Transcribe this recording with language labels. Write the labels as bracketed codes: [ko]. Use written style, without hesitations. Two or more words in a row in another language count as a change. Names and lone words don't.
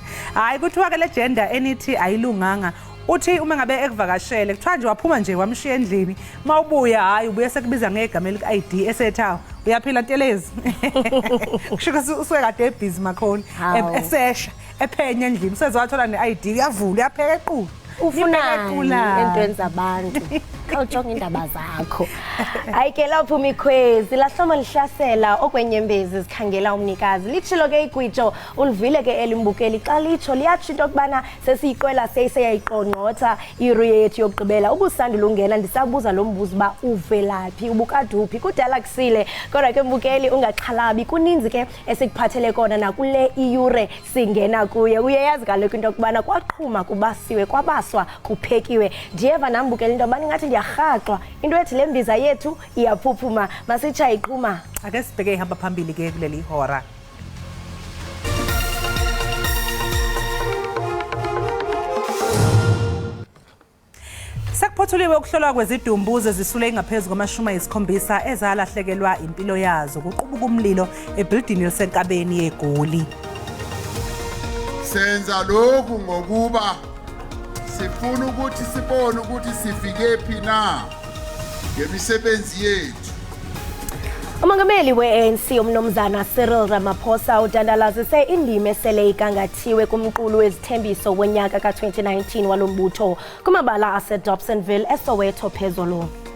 [zu] Hayi kuthiwa ke le gender enithi ayilunganga. Uthi uma ngabe ekuvakashele kuthiwa nje waphuma nje wamshiya endlini mawubuya hayi ubuye sekubiza ngegama eli ID esethawo uyaphila ntelezi kushuka usuke kade ebhizi makhona esesha ephenya endlini usezwathola ne-ID uyavula uyapheka equlu [xh] ufuna entweni zabantu khawujonga indaba zakho hayi ke lapho mikhwezi lahloma lihlasela okwenyembezi zikhangela umnikazi litshilo ke igwitsho ulivile ke elimbukeli xa litsho liyatsho into kubana sesiyiqwela seyiyayiqongqotha iruyethu yokugqibela ubusandula ungena ndisabuza lo mbuzo ba uvelaphi ubukaduphi kudala kusile kodwa ke mbukeli ungaxhalabi kuninzi ke esikuphathele kona nakule iyure singena kuye uyayazi kaloku into kubana kwaqhuma kubasiwe kwabaswa kuphekiwe ndiyeva nambukeli into bani ngathi ndiyarhaxwa into ethi lembiza yethu iyaphuphuma masitsha iqhuma [zu] ake sibheke ihamba phambili ke kuleli hora. Sekuphothulwe ukuhlolwa kwezidumbuzo zisule ngaphezulu kwama-70 ezalahlekelwa impilo yazo kuqubuka umlilo ebuilding elisenkabeni yeGoli. Senza lokhu ngokuba sifuna ukuthi sibone ukuthi sifike phi na ngemisebenzi yethu. Umongameli we-ANC umnomzana Cyril Ramaphosa udandalazise indima esele igangathiwe kumqulu wezithembiso wonyaka ka-2019 walombutho kumabala ase-Dobsonville eSoweto phezulu.